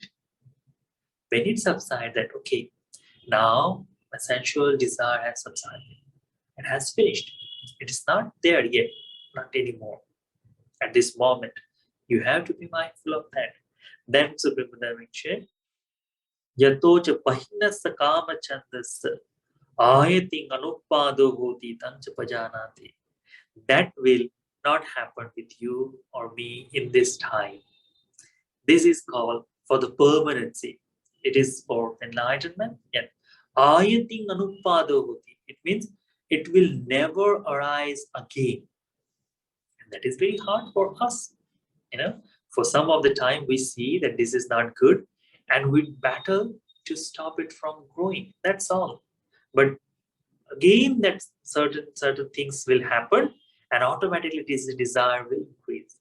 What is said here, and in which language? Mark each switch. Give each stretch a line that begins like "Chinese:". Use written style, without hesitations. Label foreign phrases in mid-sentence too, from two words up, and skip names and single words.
English: When it subsides, that, okay, now my sensual desire has subsided. It has finished. It is not there yet, not anymore. At this moment, you have to be mindful of that. Then Supreme Buddha mentioned,
Pali: Yatocha pahina sakama chandas ayating anupado hoti tancha pajanati.
English: That will not happen with you or me in this time. This is called for the permanency. It is for enlightenment. Yet,
Pali: ayating anupado hoti.
English: It means it will never arise again. And that is very hard for us. For some of the time we see that this is not good and we battle to stop it from growing. That's all. But again, that certain things will happen and automatically this desire will increase.